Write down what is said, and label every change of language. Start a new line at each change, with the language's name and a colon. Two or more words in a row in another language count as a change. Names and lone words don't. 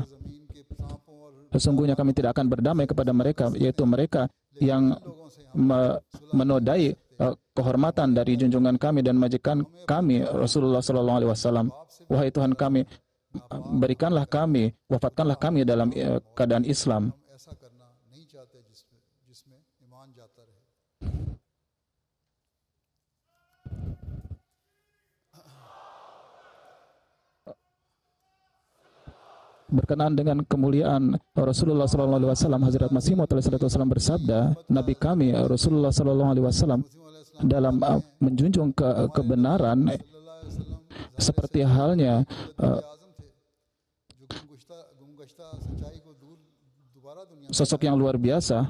Indonesian: Sesungguhnya kami tidak akan berdamai kepada mereka, yaitu mereka yang menodai kehormatan dari junjungan kami dan majikan kami Rasulullah SAW. Wahai Tuhan kami, berikanlah kami, wafatkanlah kami dalam keadaan Islam.
Urdu: ہم ایسا کرنا نہیں چاہتے جس میں ایمان جاتا رہے.
Indonesian: Berkenaan dengan kemuliaan Rasulullah SAW, Hazrat Masih Maud SAW bersabda, Nabi kami Rasulullah SAW dalam menjunjung kebenaran seperti halnya sosok yang luar biasa.